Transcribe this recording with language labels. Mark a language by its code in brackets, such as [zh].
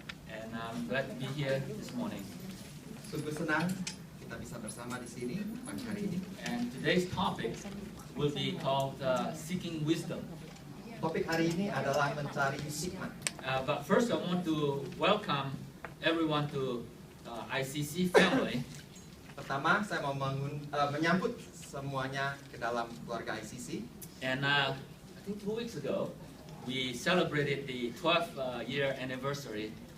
[en] And I'm glad to be here this morning. [id] Sungguh senang kita bisa bersama di sini pagi hari ini. [en] And today's topic will be called Seeking Wisdom. [id] Topik hari ini adalah mencari hikmat. [en] But first I want to welcome everyone to ICC family. [id] Pertama, saya mau menyambut semuanya ke dalam keluarga ICC. [en] And I think 2 weeks ago, we celebrated the 12th year anniversary.